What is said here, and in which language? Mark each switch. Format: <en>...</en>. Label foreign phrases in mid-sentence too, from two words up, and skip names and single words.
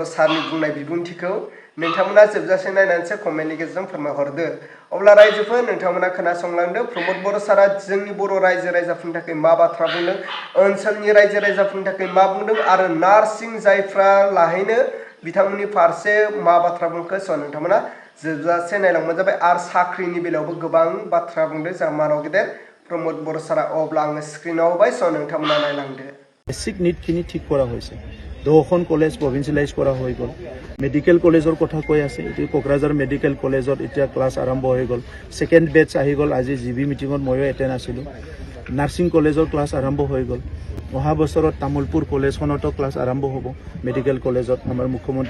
<brx>सारनि बुंनाय बिबुंथिखौ नोंथांमोना जोबजासे नायनानैसो कमेन्टनि गेजेरजों फोरमायहरदो अब्ला रायजोफोर नोंथांमोना खोनासंलांदो प्रमद बर' सारा जोंनि बर' रायजो राजाफोरनि थाखाय मा बाथ्रा बुंदों ओनसोलनि रायजो राजाफोरनि थाखाय मा बुंदों आरो नार्सिं जायफ्रा लाहैनो बिथांमोननि फारसे मा बाथ्रा बुंखो स' नोंथांमोना जोबजासे नायलांबानो जाबाय आरो साख्रिनि बेलायावबो गोबां बाथ्रा बुंदों जोंहा मानाव गेदेर प्रमद बर' सारा अब्ला आङो स्क्रिनाव होबाय स' नोंथांमोना नायलांदो</brx> <en>basic needখিনি</en> <as>ঠিক কৰা হৈছে 10খন কলেজ প্ৰভিন্সিয়েলাইজ কৰা হৈ গ'ল</as> <en>medical collegeৰ</en> <as>কথা কৈ আছে এটি কোকৰাঝাৰ</as> <en>medical collegeত</en> <as>এতিয়া ক্লাছ আৰম্ভ হৈ গ'ল</as> <en>second batch</en> <as>আহি গ'ল আজি</as> <en>GB meetingত</en> <as>ময়ো এটেন্ড আছিলো</as> <en>nursing collegeৰ</en> <as>ক্লাছ আৰম্ভ হৈ গ'ল অহা বছৰত তামুলপুৰ কলেজখনতো ক্লাছ আৰম্ভ হ'ব</as> <en>medical collegeত</en> <as>আমাৰ মুখ্যমন্ত্ৰী</as>